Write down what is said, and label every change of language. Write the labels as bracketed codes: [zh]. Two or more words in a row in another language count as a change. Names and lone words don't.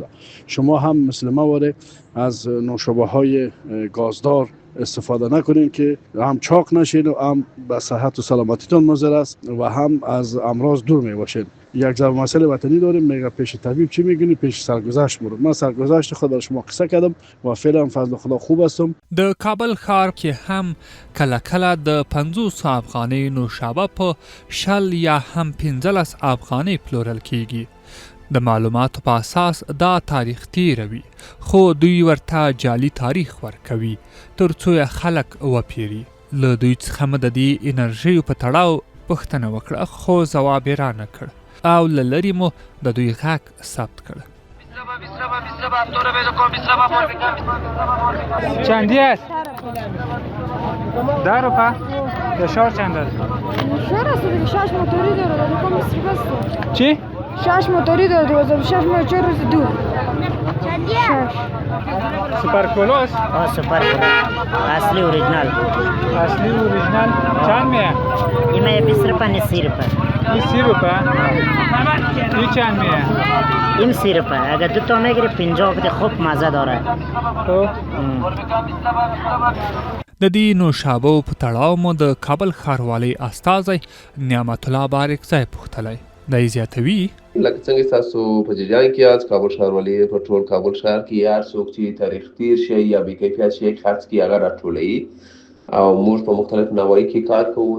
[fa] شما هم مثل ما واره از نوشابه های گازدار استفاده نکنین که هم چاق نشین و هم به صحت و سلامتیتون مضر است و هم از امراض دور می باشین. یک ضرب مسئله وطنی داریم، میگه پیش طبیب چی میگنی؟ پیش سرگذشت برو. من سرگذشت خود را شما قصه کردم و فعلا فضل خدا خوب هستم. [ps] د کابل ښار کې هم کله کله د 500 افغانۍ نوشابه په 60 یا هم 15 افغانۍ پلورل کیږي. د معلوماتو په اساس دا تاریخ تیروي خو دوی ورته جعلي تاریخ ورکوي تر څو یې خلک وپیري. له دوی څخه مې د دې انرژیو په تړاو پوښتنه وکړه خو ځواب یې رانه کړ او له لرې مو د دوی غږ ثبت کړ. [fa] چندی است؟ 10 روپه؟ فشار چند است؟ فشار است دیگه 6 موتوری داره دیگه کم است. چی؟ 6 موتوری داره 2006 ما 4 روز دو. چندی است؟ سوپر کولو است؟ سوپر کولو اصلی اوریجنال. اصلی اوریجنال چند میه؟ این میه 20 روپه نه 30 روپه. این 30 روپه؟ این چند میه؟ این 30 روپه. اگر 2 تا میگیری 50 بده خوب مزه داره. [ps] د دې نوشابو په تړاو مو د کابل ښاروالۍ استازی نعمت الله بارکزی پوښتلی. دی زیاتوي لکه څنګه تاسو په جریان کې یاست، کابل ښاروالۍ په ټول کابل ښار کې هر څوک چې تاریخ تیر شي یا بې کیفیت شي خرڅ کړي هغه راټولوي او موږ په مختلف نواحي کې کار کوو.